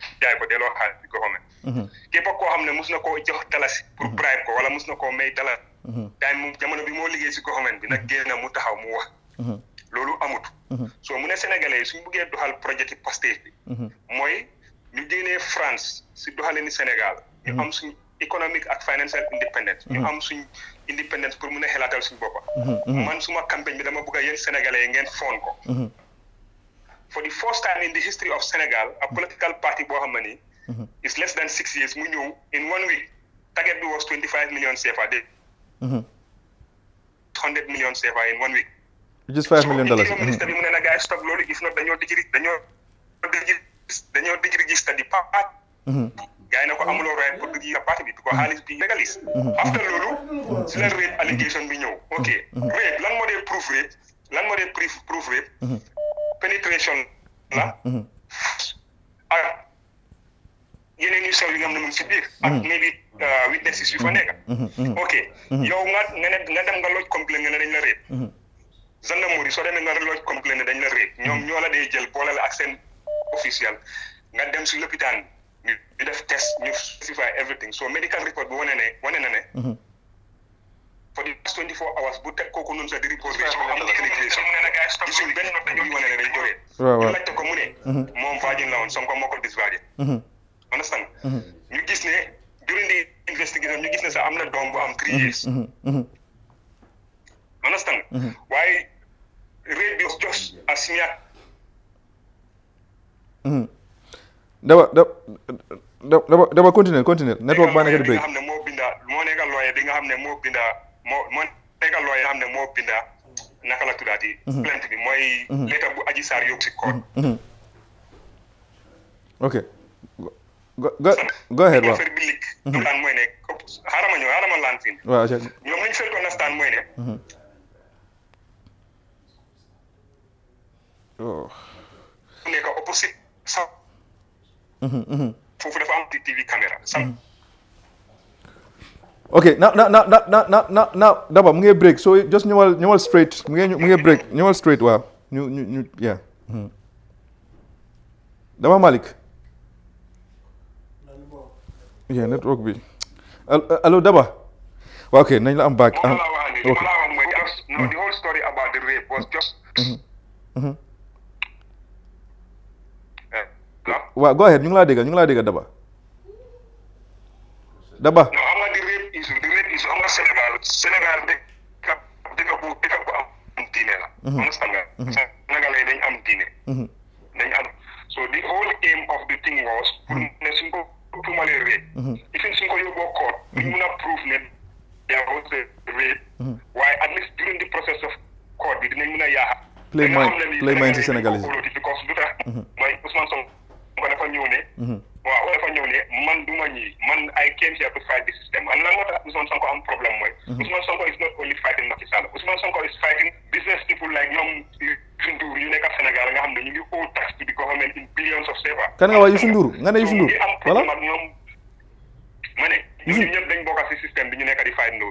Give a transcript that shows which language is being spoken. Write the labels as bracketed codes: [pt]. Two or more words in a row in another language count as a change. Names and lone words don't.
[wo] jaay ko delloo xaalis bi government képp koo xam ne mus na koo jox dalasi pour bribe ko wala mus na koo may dalasi time jamono bi moo liggéey si government bi nag génn mu taxaw mu wax loolu amut so mu ne sénégalais suñ buggee doxal projet yi Pastef bi mooy ñu génnee France si doxalini Sénégal ñu am suñ economic ak [en] financial independence [wo] ñu am suñ independence pour mun a xelaatal suñ boppa man suma campagne bi dama bëgg a yéen sénégalais yi ngeen foon ko [en] for the first time in the history of Senegal a political party [wo] boo xam ne nii [en] is less than 6 years [wo] mu ñëw [en] in 1 week target [wo] bi [en] was 25 million CFA [wo] de [en] 100 million CFA in 1 week which is $5 million [wo] ministre bi mu ne na gars yi stop loolu [en] if not [wo] dañoo dig register di parti gars yi na ko amuloo right pour dig parti bi because xaalis bi légaliste after loolu si la [en] rape allegation [wo] bi ñëw ok rape lan moo dee proof rape lan moo dee proof [en] rape penetration [wo] la ak yeneen yu sew yi nga xam ne mu ngi si biir ak [en] maybe witnesses [wo] yu fa nekk ok yow nga dem nga [en] lodge complaint [wo] nga ne dañ la réet gendarmerie soo demee nga [en] lodge complaint [wo] ne dañ la réet ñoom ñoo la dee jël boole la ak seen officiel nga dem si lopitaan ñu def test ñu [en] specify everything so medical report [wo] bi wane na ne [en] for the past 24 hours [wo] bu teg kooku noonu sa di report gisuñ benn note dañuy wane ne dañ ko réet ñu laajte ko mu ne moom virgin la woon Sonko moo ko dis [en] virgin understand [wo] ñu gis ne [en] during the investigation [wo] ñu gis ne sax am na doom bu am 3 [en] years understand [wo] waaye réet bi [en] just as smear [wo] dama continuer network baa nekk di break moo nekk lawyer bi nga xam ne moo nekk lawyer nga xam ne moo binda naka la tuddaati plainte bi mooy lettre bu Adji Sarr yóbbu si court [en] ok go ahead waaw [wo] affaire bi lig laan mooy ne xaaral ma laan fii waaw ñoom liñ fekk understand mooy ne nekk opposite sa foofu dafa am TV caméra [en] ok now [wo] Daba mu ngi break [en] so just [wo] ñëwal straight mu ngi break ñëwal straight waaw ñu yeah Daba Malick yeah network bi allo Daba waaw ok nañ la am back [en] the whole story about the rape was just [wo] waaw [en] go ahead [wo] ñu ngi laa dégg Daba no xam nga [en] the rape issue [wo] xam nga Sénégal dëkk bu am diine la understand nga Sénégalais dañ am diine dañ am [en] so the whole aim of the thing was [wo] pour ne suñ ko tuumalee rape ifin suñ ko yóbboo court ñu mun a prove ne [en] there was a rape [wo] waaye [en] at least during the process of court [wo] bi dinañ mun a yaaxa [en] play mind si Sénégalais because [wo] lu tax mooy [en] Ousmane Sonko [wo] dafa ñëw ne man duma ñii man [en] I came here to fight the system and [wo] lan moo tax [en] Ousmane Sonko [wo] am problème mooy [en] Ousmane Sonko is not only fighting Macky Sall Ousmane Sonko is fighting business people like ñoom Youssou Ndour [wo] yu nekk [en] Sénégal [wo] nga xam ne ñu ngi [en] owe tax to the government in billions of CFA. [wo] kan nga wax Youssou Ndour nga ne Youssou Ndour voilà ma ne ñun ñëpp dañ bokk ci système bi ñu nekk di fight Ndour